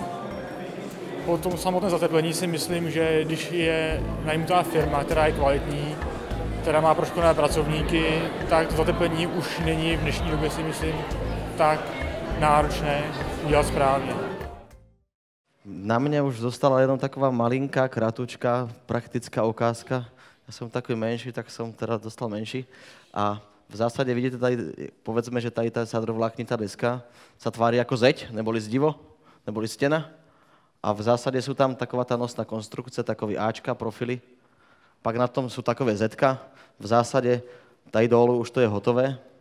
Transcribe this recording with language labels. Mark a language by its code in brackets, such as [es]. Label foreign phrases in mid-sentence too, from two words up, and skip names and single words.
[cs] Po tom samotné zateplení si myslím, že když je najmutá firma, která je kvalitní, která má proškolené pracovníky, tak to zateplení už není v dnešní době, si myslím, tak náročné udělat správně. [sk] Na mňa už zostala jenom taková malinká, kratučká, praktická ukázka. Ja som takový menší, tak som teda dostal menší. A v zásade vidíte tady, povedzme, že tady tá sadrovláknitá deska sa tvári ako zeď, neboli zdivo, neboli stena. A v zásade sú tam taková tá nosná konstrukcia, takový Ačka, profily. Pak na tom sú takové Zetka. V zásade tady dolu už to je hotové.